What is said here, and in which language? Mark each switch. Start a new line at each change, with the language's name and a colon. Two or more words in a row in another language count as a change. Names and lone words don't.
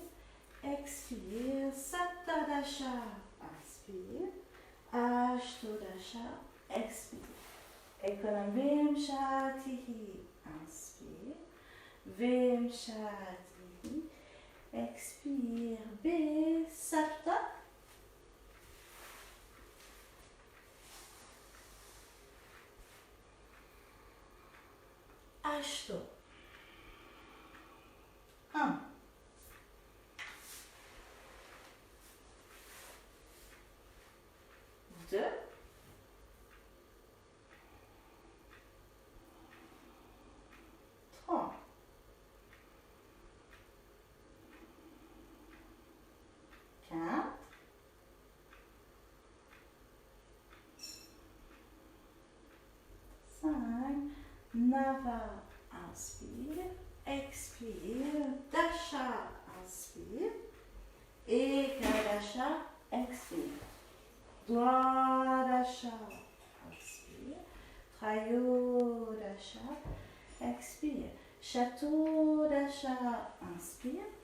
French: Expire. Saptadasha, inspire. Ashtodasha, expire. Ekonovimshatihi, inspire. Vimshatihi, expire.
Sanskrit: B, Sapta. Ashto. 1. 2. 3. 4. 5. Nava,
French: inspire, expire, Dasha, inspire, Ekadasha, expire, Dwadasha, inspire, Trayodasha, expire, Shatodasha, inspire,